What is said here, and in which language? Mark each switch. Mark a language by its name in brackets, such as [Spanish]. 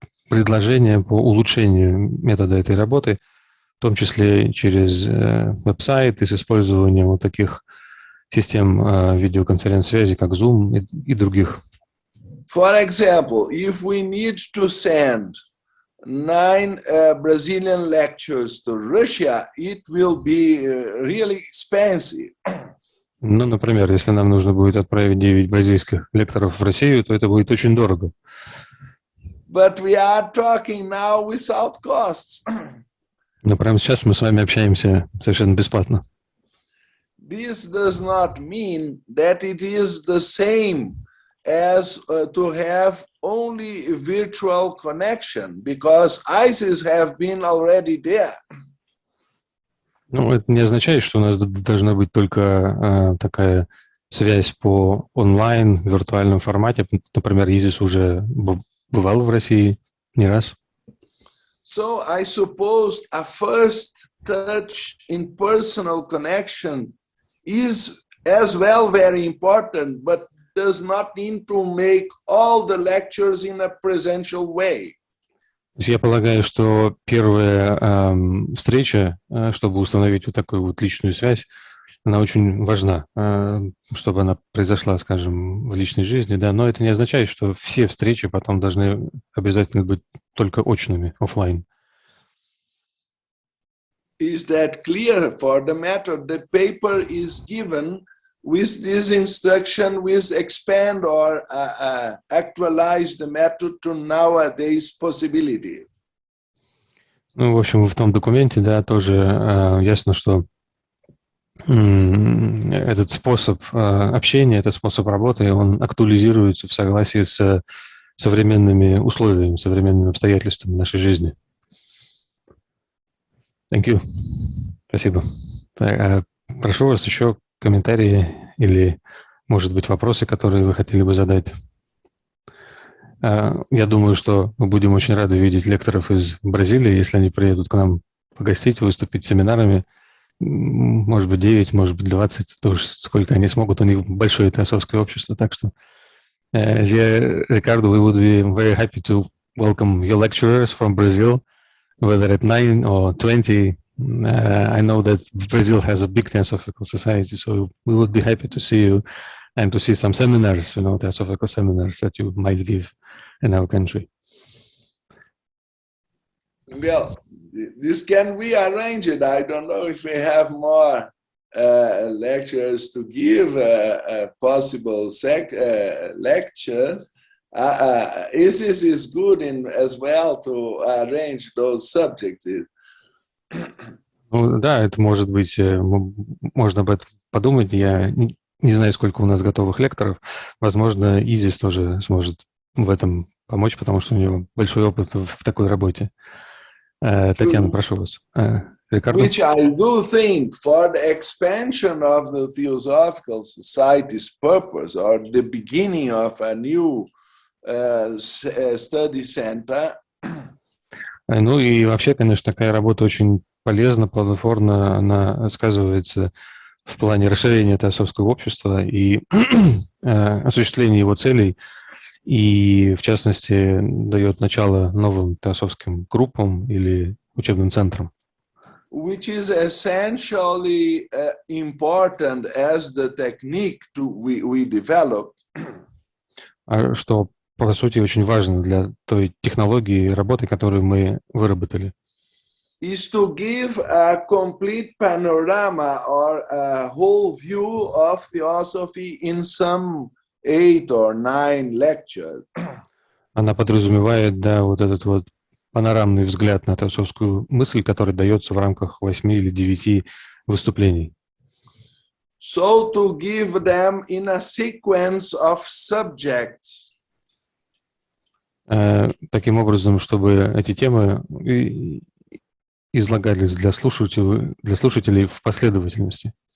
[Russian] предложения по улучшению метода этой работы, в том числе через веб-сайт и с использованием вот таких систем видеоконференц-связи, как Zoom и других. [English] For example, if we need to send 9 Brazilian lectures to Russia, it will be really expensive. [Russian] Ну, например, если нам нужно будет отправить 9 бразильских лекторов в Россию, то это будет очень дорого. [English] But we are talking now without costs. [Russian] Но прямо сейчас мы с вами общаемся совершенно бесплатно. [English] This does not mean that it is the same as to have only virtual connection, because ISIS have been already there. [Russian] Ну, это не означает, что у нас должна быть только такая связь по онлайн, в виртуальном формате. Например, ИЗИС уже бывал в России не раз. [English] So I suppose a first touch in personal connection is as well very important, but does not need to make all the lectures in a presential way. [Russian] Я полагаю, что первая встреча, чтобы установить вот такую вот личную связь, она очень важна, чтобы она произошла, скажем, в личной жизни, да, но это не означает, что все встречи потом должны обязательно быть только очными, офлайн. [English] Is that clear for the method? The paper is given with this instruction, with expand or actualize the method to nowadays possibilities. [Russian] Ну, в общем, в том документе, да, тоже ясно, что этот способ общения, этот способ работы, он актуализируется в согласии с современными условиями, современными обстоятельствами нашей жизни. [English] Thank you. [Russian] Спасибо. Прошу вас еще комментарии или, может быть, вопросы, которые вы хотели бы задать. Я думаю, что мы будем очень рады видеть лекторов из Бразилии, если они приедут к нам погостить, выступить с семинарами. Может быть, 9, может быть, 20, то уж сколько они смогут. У них большое теософское общество, так что... [English] Ricardo, we would be very happy to welcome your lecturers from Brazil, whether at 9 or 20. I know that Brazil has a big Theosophical society, so we would be happy to see you and to see some seminars, Theosophical seminars that you might give in our country. Well, this can be arranged. I don't know if we have more lectures to give, possible lectures. ISIS is good as well to arrange those subjects. [Russian] Ну, да, это может быть, можно об этом подумать. Я не знаю, сколько у нас готовых лекторов. Возможно, Изис тоже сможет в этом помочь, потому что у него большой опыт в такой работе. Татьяна, прошу вас. Ricardo? [English] Which I do think for the expansion of the Theosophical Society's purpose or the beginning of a new study center. [Russian] Ну и вообще, конечно, такая работа очень полезна, плодотворна, она сказывается в плане расширения теософского общества и осуществления его целей, и, в частности, дает начало новым теософским группам или учебным центрам. [English] Which is essentially important as the technique we develop. [Russian] Что, по сути, очень важно для той технологии работы, которую мы выработали. [English] Is to give a complete panorama or a whole view of theosophy in some 8 or 9 lectures. [Russian] Она подразумевает, да, вот этот вот панорамный взгляд на теософскую мысль, который дается в рамках 8 или 9 выступлений. [English] So to give them in a sequence of subjects. [Russian] Таким образом, чтобы эти темы излагались для слушателей в последовательности.